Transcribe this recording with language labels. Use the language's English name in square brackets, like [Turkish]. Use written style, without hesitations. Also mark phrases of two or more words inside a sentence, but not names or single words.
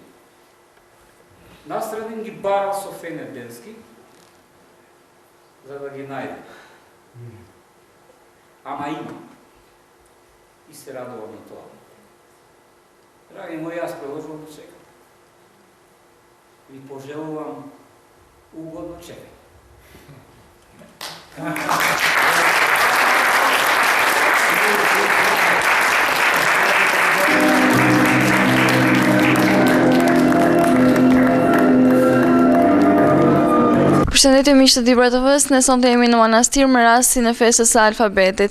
[Macedonian] Насреден ги барал со фенер денски, за да ги најде. Ама има. И се радувам на тоа. Драги мои, јас продолжувам да чекам. Ви пожелувам угодно чекање. [Albanian] Përshëndetje miq të Dibra TV-s, ne sonte jemi në manastir me rastin e festës së alfabetit.